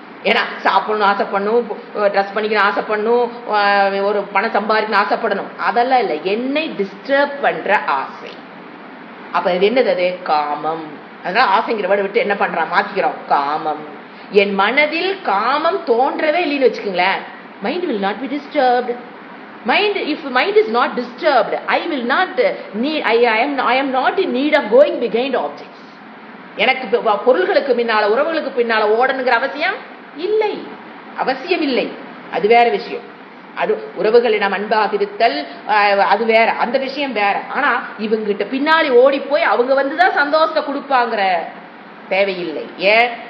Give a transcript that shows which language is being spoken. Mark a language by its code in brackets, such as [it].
[ta] ஏன்னா சாப்பிடணும் ஆசைப்படணும், ட்ரெஸ் பண்ணிக்கணும் ஆசைப்படணும், ஒரு பணம் சம்பாதிக்கணும் ஆசைப்படணும், அதெல்லாம் இல்லை. என்னை டிஸ்டர்ப் பண்ற ஆசை. அப்ப இது என்னது? அது காமம். அதனால ஆசைங்கிற வேர்டை விட்டு என்ன பண்றான், மாத்திக்கிறோம், காமம். என் மனதில் காமம் தோன்றவே இல்லைன்னு வச்சுக்கோங்களேன், [en] Mind will not be disturbed. Mind, if mind is not disturbed, I will not need, I am not in need of going behind objects. [ta] எனக்கு பொருள்களுக்கு பின்னால உறவுகளுக்கு பின்னால ஓடணுங்கிற அவசியம் இல்லை, அவசியம் இல்லை. அது வேற விஷயம். அது உறவுகளிடம் அன்பாக இருத்தல், அது வேற, அந்த விஷயம் வேற. ஆனா இவங்கிட்ட பின்னாடி ஓடி போய் அவங்க வந்துதான் சந்தோஷத்தை கொடுப்பாங்கிற தேவையில்லை. ஏன்?